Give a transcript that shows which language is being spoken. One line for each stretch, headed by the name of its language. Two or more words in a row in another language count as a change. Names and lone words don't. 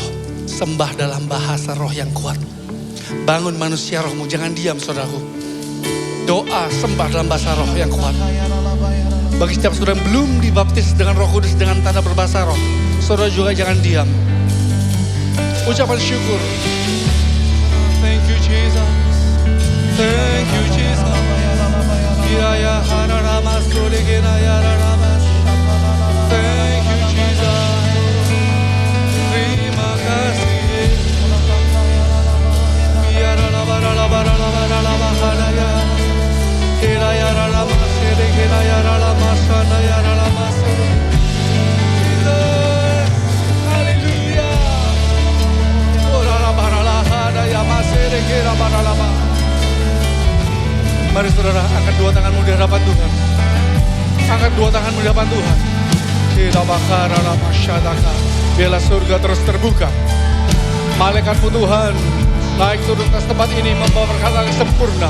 Indonesian: Sembah dalam bahasa roh yang kuat. Bangun manusia rohmu. Jangan diam saudaraku. Doa sembah dalam bahasa roh yang kuat. Bagi setiap saudara yang belum dibaptis dengan Roh Kudus dengan tanda berbahasa roh. Saudara juga jangan diam. Ucapan syukur.
English: Thank you Jesus. Thank you Jesus. Ya hararama solegena ya rarama. Thank you Jesus.
Indonesian: Terima kasih. Ya rarama halaya. Kira ya rarama selegena ya rarama sana ya rarama sele. Haleluya. Ora rarama halaya masere kira rarama. Mari saudara, angkat dua tanganmu di hadapan Tuhan. Angkat dua tanganmu di hadapan Tuhan. Tidak bakar alam masyadaka. Biarlah surga terus terbuka. Malaikatmu Tuhan naik turun ke tempat ini membawa perkataan yang sempurna.